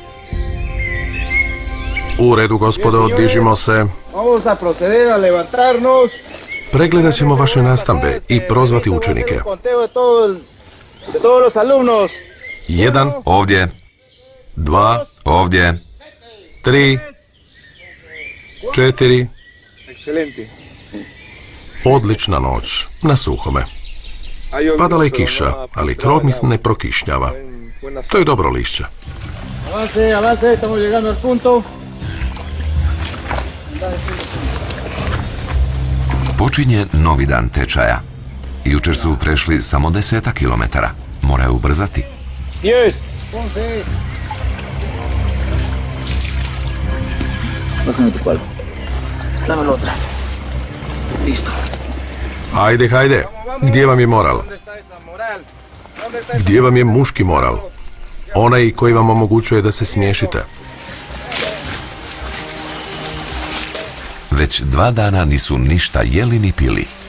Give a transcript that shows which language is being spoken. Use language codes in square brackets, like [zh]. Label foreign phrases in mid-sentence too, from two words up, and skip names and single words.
[hr] U redu, gospodo, dižimo se. [es] Vamos a proceder a levantarnos. [hr] Pregledat ćemo vaše nastambe i prozvati učenike. [es] Conteo de todos los alumnos. [hr] 1, Ovdje, 2, ovdje, 3, 4. Excelente. Odlična noć, na suhome. Padala je kiša, ali Krogmis ne prokišnjava. To je dobro lišće. [es] Avance, avance, estamos llegando al punto. [hr] počinje novi dan tečaja. Jučer su prešli samo 10 kilometara. Moraju ubrzati. 10, 11. [es] Bájame tu cuerpo. Dame la otra. Listo. [hr] Hajde, hajde. Gdje vam je moral? Gdje vam je muški moral? Onaj koji vam omogućuje da se smiješite. Već 2 dana nisu ništa jeli ni pili.